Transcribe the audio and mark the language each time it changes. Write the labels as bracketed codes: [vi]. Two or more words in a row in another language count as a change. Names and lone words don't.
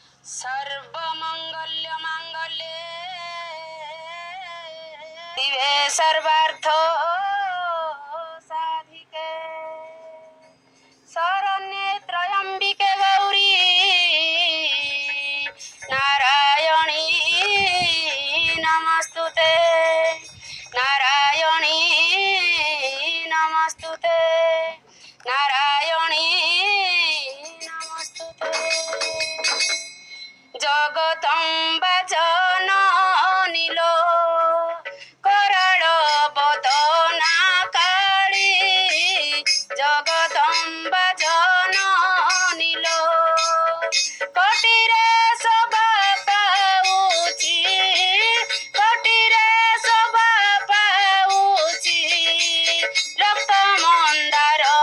[sa] सर्वमंगल्य मांगल्ये दिवे सर्वार्थ साधिके शरण्ये त्र्यंबिके गौरी नारायणी नमस्तुते नारायणी नमस्तुते नारायणी नमस्तुते [or] ଜଗଦମ୍ବା ଜନନୀ ଲୋ କରାଳ ବଦନା କାଳୀ ଜଗଦମ୍ବା ଜନନୀ ଲୋ କଟିରେ ଶୋଭା ପାଉଛି କଟିରେ ଶୋଭା ପାଉଛି ରକ୍ତ ମନ୍ଦାର